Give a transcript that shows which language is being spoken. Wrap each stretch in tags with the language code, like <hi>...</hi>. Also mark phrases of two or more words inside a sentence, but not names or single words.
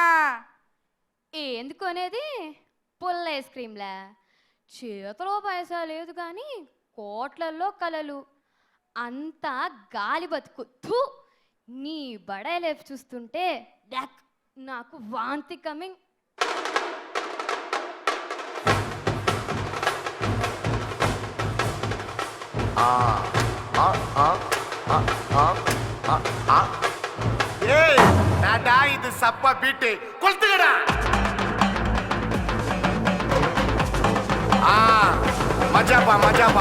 <te>ఏంది కొనేది? పుల్ల ఐస్ క్రీమ్లా? చేతిలో పైసా లేదు కానీ కోట్లల్లో కలలు. అంతా గాలి బతుకు. థూ, నీ బడే లైఫ్ చూస్తుంటే నాకు వాంతి కమింగ్.</te> <ta>ஏய் டாடா இது சப்பா பீட்டு கொளுத்துக்கடா. மஜாப்பா மஜாப்பா.</ta>